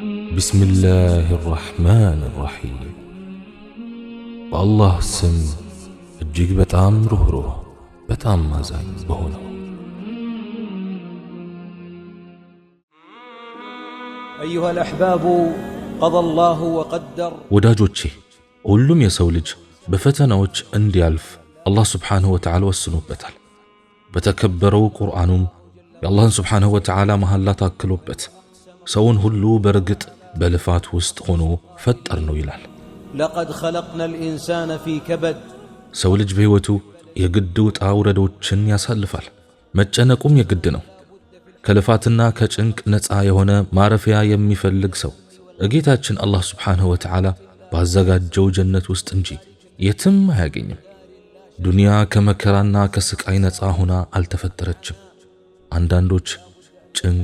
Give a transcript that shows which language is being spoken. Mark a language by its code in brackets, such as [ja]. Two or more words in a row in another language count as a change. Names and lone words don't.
[ar] بسم الله الرحمن الرحيم والله سم [am] እጅግ በጣም ሩህሩህ በጣም አዛኝ በሆነው [ar] أيها الأحباب قضى الله وقدر [am] ወዳጆቼ ሁሉም የሰው ልጅ በፈተናዎች እንዲያልፍ አላህ [ar] سبحانه وتعالى [am] ወስኖበታል። በተከበረው ቁርአኑም የአላህን [ar] سبحانه وتعالى [am] መሐላ ታክሎበት ሰውን ሁሉ በርግጥ በልፋት ውስጥ ሆኖ ፈጠር ነው ይላል። [ar] لقد خلقنا الإنسان في كبد [am] ሰው ልጅ በህይወቱ የግድ ውጣ ውረዶችን ያሳልፋል። መጨነቁም የግድ ነው። ከልፋትና ከጭንቅ ነፃ የሆነ ማረፊያ የሚፈልግ ሰው ጌታችን አላህ [ar] سبحانه وتعالى [am] ባዘጋጀው ጀነት ውስጥ እንጂ የትም አያገኝም። ዱንያ ከመከራና ከስቃይ ነፃ ሆና አልተፈጠረችም። አንዳንዶች ጭንቅ፣